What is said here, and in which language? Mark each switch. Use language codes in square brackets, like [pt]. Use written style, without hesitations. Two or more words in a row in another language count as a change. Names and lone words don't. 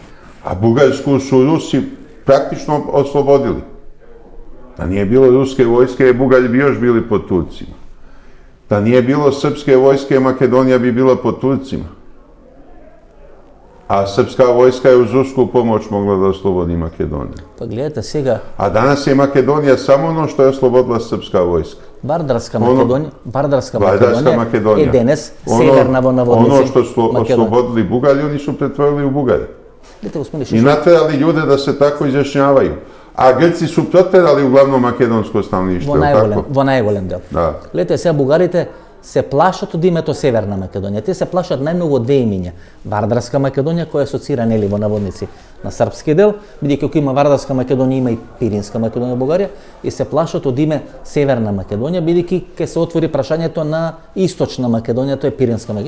[sr] A Bugarsku su Rusi praktično oslobodili. Da nije bilo ruske vojske, Bugari bi još bili pod Turcima. Da nije bilo srpske vojske, Makedonija bi bila pod Turcima. A srpska vojska je uz rusku pomoć mogla da oslobodi Makedoniju. [mk] Па гледате сега, [sr] A danas je Makedonija samo ono što je oslobodila srpska vojska. [mk] Бардарска [sr] Vardarska [mk] Македонија е [sr] Makedonija. [mk] денес северна во [sr] Ono [mk] наводници [sr] što su [mk] Македонија. [sr] oslobodili Bugari, oni su pretvorili u Bugare. [mk] Видите, господин [sr] I [mk] Шишел, [sr] naterali ljude da se tako izjašnjavaju. A Grci su proterali uglavnom makedonsko stanovništvo, [mk] во [sr] je li tako? [mk] најголем дел. [sr] Da. [mk] Гледате сега бугарите се плашат од името Северна Македонија. Те се плашат најмногу од две имиња. Вардарска Македонија, која асоцира нели во наводници на српски дел, бидејќи ако има Вардарска Македонија, има и Пиринска Македонија во Бугарија, и се плашат од име Северна Македонија, бидејќи ќе се отвори прашањето на Источна Македонија, тоа е Пиринска Македонија.